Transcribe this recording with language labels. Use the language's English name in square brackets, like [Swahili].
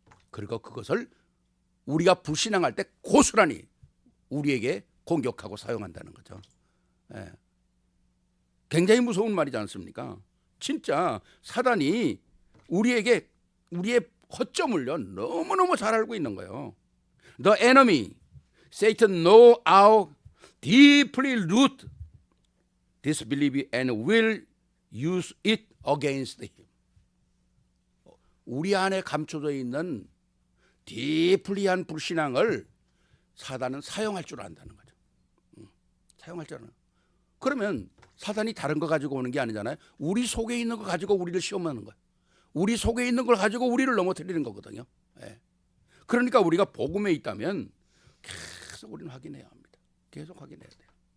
[Korean] 그리고 그것을 우리가 불신앙할 때 고스란히 우리에게 공격하고 사용한다는 거죠. 굉장히 무서운 말이지 않습니까? 진짜 사단이 우리의 허점을요 너무너무 잘 알고 있는 거예요. [English] The enemy, Satan know how deeply root this belief and will use it against him. [Korean] 우리 안에 감춰져 있는 디플리한 불신앙을 사단은 사용할 줄 안다는 거죠. 사용할 줄 아는. 그러면 사단이 다른 거 가지고 오는 게 아니잖아요. 우리 속에 있는 거 가지고 우리를 시험하는 거예요. 우리 속에 있는 걸 가지고 우리를 넘어뜨리는 거거든요. 그러니까 우리가 복음에 있다면 계속 우리는 확인해야 합니다. 계속 확인해야 돼요.